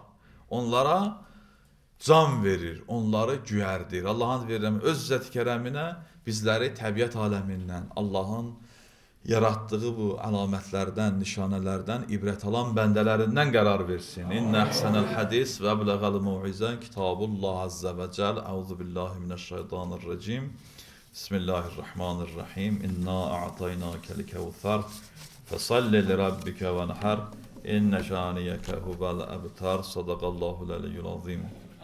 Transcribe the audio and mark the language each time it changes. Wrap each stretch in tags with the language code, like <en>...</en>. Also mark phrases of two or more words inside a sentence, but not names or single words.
<az>Onlara can verir, onları güyərdir. Allahın verirəm öz izzət-i kərəminə bizləri təbiət aləmindən, Allahın yaratdığı bu əlamətlərdən, nişanələrdən ibrət alan bəndələrindən qərar versin.</az> <ar>إن أحسن الحديث وأبلغ الموعظة كتاب الله عز وجل. أعوذ بالله من الشيطان الرجيم. بسم الله الرحمن الرحيم. إنا أعطيناك الكوثر. فصل لربك وانحر. إن شانئك هو الأبتر. صدق الله العلي العظيم.</ar>